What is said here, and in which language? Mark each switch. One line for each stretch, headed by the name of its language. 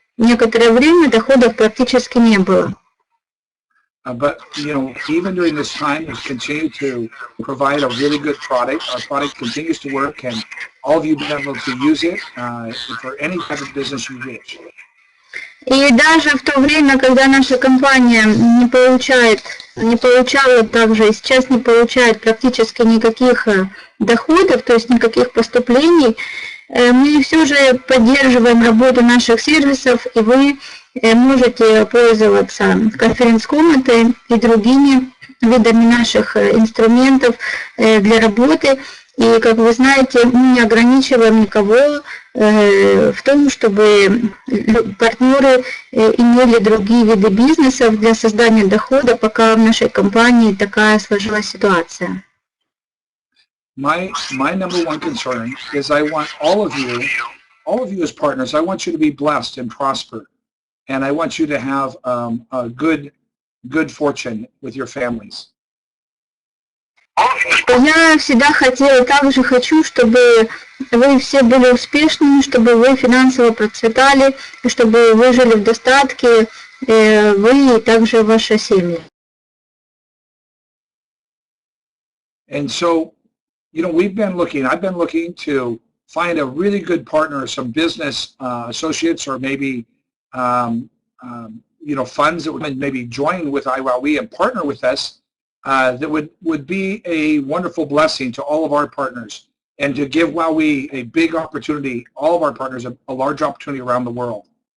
Russian: Некоторое время доходов практически не было.
English: But, you know, even during this time, we continue to provide a really good product. Our product continues to work, and all of you have been able to use it for any type of business you wish.
Russian: И даже в то время, когда наша компания не получала также и сейчас не получает практически никаких доходов, то есть никаких поступлений, мы все же поддерживаем работу наших сервисов, и вы можете пользоваться конференц-комнатой и другими видами наших инструментов для работы. И, как вы знаете, мы не ограничиваем никого в том, чтобы партнеры имели другие виды бизнесов для создания дохода, пока в нашей компании такая сложилась ситуация.
English: My number one concern is I want all of you as partners, I want you to be blessed and prosper. And I want you to have a good fortune with your families.
Russian: Я всегда также хочу, чтобы вы все были успешными, чтобы вы финансово процветали, чтобы вы жили в достатке, вы и также ваши семьи.
English: And so, you know, I've been looking to find a really good partner, some business associates, or maybe you know, funds that would maybe join with IWOW and partner with us, that would be a wonderful blessing to all of our partners, and to give WOW a big opportunity, all of our partners, a large opportunity around the world.